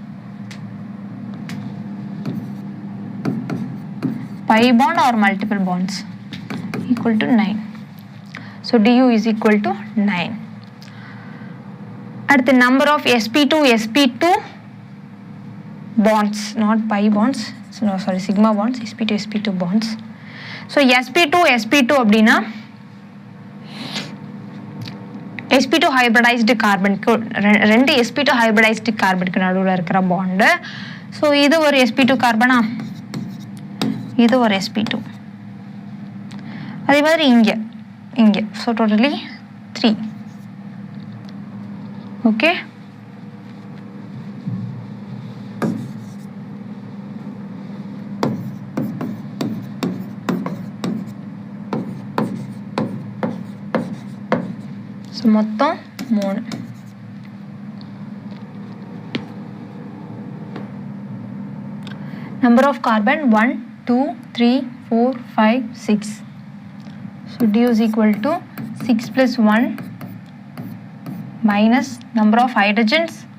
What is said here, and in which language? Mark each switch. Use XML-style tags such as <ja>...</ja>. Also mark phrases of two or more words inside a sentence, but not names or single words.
<en>Pi bond or multiple bonds equal to 9. So du is equal to 9. At the number of sp2 bonds, not pi bonds, so no, sorry, sigma bonds, sp2 bonds. So sp2 அப்படின்னா sp2 hybridized carbon,</en> <ta>ரெண்டு</ta> <en>sp2 hybridized</en> <ta>கார்பனுக்கு நடுவில் இருக்கிற பாண்டு. ஸோ இது ஒரு sp2 கார்பனா, இது ஒரு sp2. அதே மாதிரி இங்கே</ta> <en>so totally</en> <ta>3.</ta> <en>okay, so</en> <ta>மொத்தம் 3.</ta> <en>Number of carbon 1 2 3 4 5 6. So du is equal to 6 plus 1 minus number of hydrogens</en>